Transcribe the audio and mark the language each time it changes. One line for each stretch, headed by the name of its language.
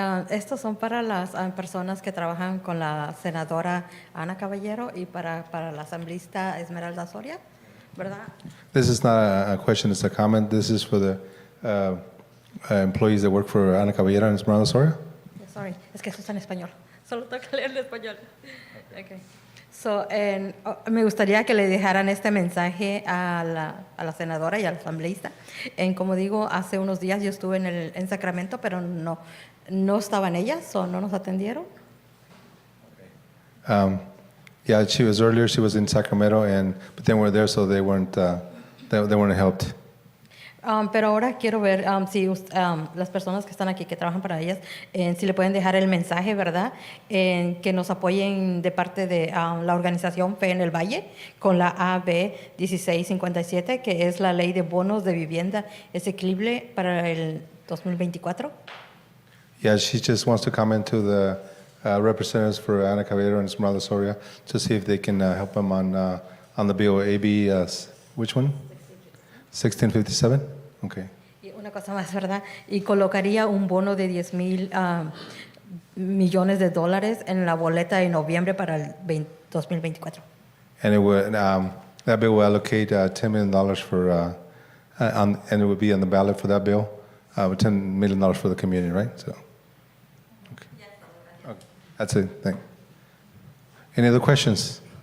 Spanish: Estos son para las personas que trabajan con la senadora Ana Caballero y para la asambleísta Esmeralda Soria, ¿verdad?
English: This is not a question, it's a comment. This is for the employees that work for Ana Caballero and Esmeralda Soria.
Spanish: Sorry, es que eso está en español. Solo tengo que leer en español. Okay. So, me gustaría que le dejaran este mensaje a la senadora y al asambleísta. Como digo, hace unos días yo estuve en Sacramento, pero no estaban ellas, o no nos atendieron.
English: Yeah, she was earlier. She was in Sacramento, but they weren't there, so they weren't helped.
Spanish: Pero ahora quiero ver si las personas que están aquí, que trabajan para ellas, si le pueden dejar el mensaje, ¿verdad? Que nos apoyen de parte de la organización Fe en el Valle con la AB 1657, que es la ley de bonos de vivienda asequible para el 2024.
English: Yeah, she just wants to comment to the representatives for Ana Caballero and Esmeralda Soria to see if they can help them on the bill AB, which one? 1657? Okay.
Spanish: Y una cosa más, ¿verdad? Y colocaría un bono de $10,000 millones en la boleta de noviembre para el 2024.
English: And it would, that bill will allocate $10 million for, and it would be on the ballot for that bill, $10 million for the community, right? So, okay. Okay. That's it. Thank you. Any other questions?